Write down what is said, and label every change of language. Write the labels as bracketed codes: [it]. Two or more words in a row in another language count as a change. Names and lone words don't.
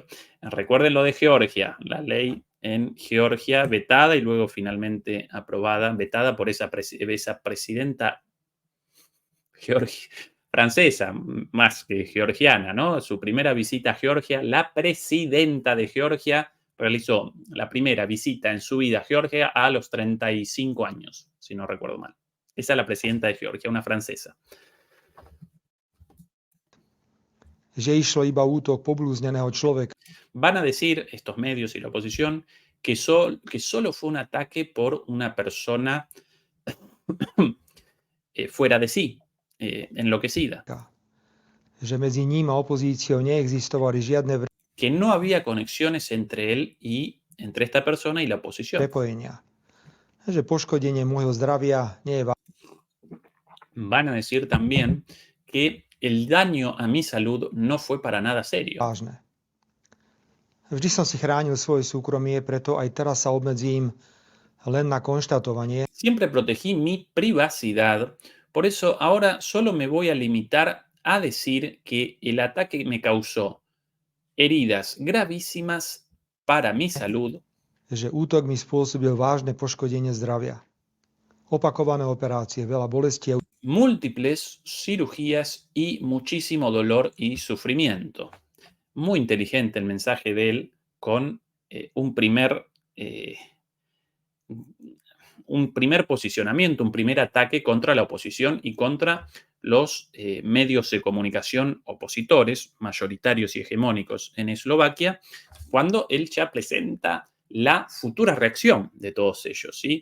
[es] Recuerden lo de Georgia, la ley en Georgia vetada y luego finalmente aprobada, vetada por esa presidenta francesa, más que georgiana, ¿no? Su primera visita a Georgia, la presidenta de Georgia realizó la primera visita en su vida a Georgia a los 35 años, si no recuerdo mal. Esa es la presidenta de Georgia, una francesa. [sk] Že išlo iba útok poblúzneného človeka. [es] Van a decir estos medios y la oposición que solo fue un ataque por una persona fuera de sí, enloquecida. [sk] Že medzi ním a opozíciou neexistovali žiadne [es] Que no había conexiones entre él y entre esta persona y la oposición. [sk] prepojenia. Že poškodenie môjho zdravia nie je [es] Van a decir también que el daño a mi salud no fue para nada serio. [sk] vážne. Vždy som si chránil svoje súkromie, preto aj teraz sa obmedzím len na konštatovanie, [es] Siempre protegí mi privacidad, por eso ahora solo me voy a limitar a decir que el ataque me causó heridas gravísimas para mi salud, [sk] že útok mi spôsobil vážne poškodenie zdravia. Opakované operácie, veľa bolestiev, [es] múltiples cirugías y muchísimo dolor y sufrimiento. Muy inteligente el mensaje de él con un primer posicionamiento, un primer ataque contra la oposición y contra los medios de comunicación opositores, mayoritarios y hegemónicos en Eslovaquia, cuando él ya presenta la futura reacción de todos ellos, ¿sí?